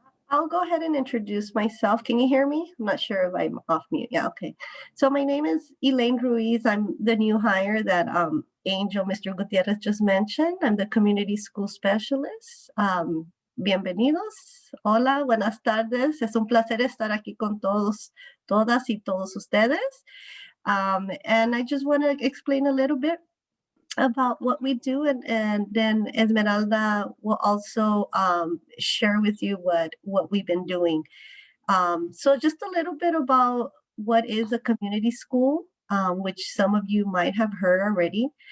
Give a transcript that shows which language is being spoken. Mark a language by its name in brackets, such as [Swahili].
[English] I'll go ahead and introduce myself. Can you hear me? I'm not sure if I'm off mute. Yeah, okay. So my name is Elaine Ruiz. I'm the new hire that Angel, Mr. Gutierrez just mentioned. I'm the community school specialist. [Spanish] Bienvenidos. Hola, buenas tardes. Es un placer estar aquí con todos, todas y todos ustedes. [English] And I just want to explain a little bit about what we do, and then Esmeralda will also share with you what we've been doing. So just a little bit about what is a community school, which some of you might have heard already.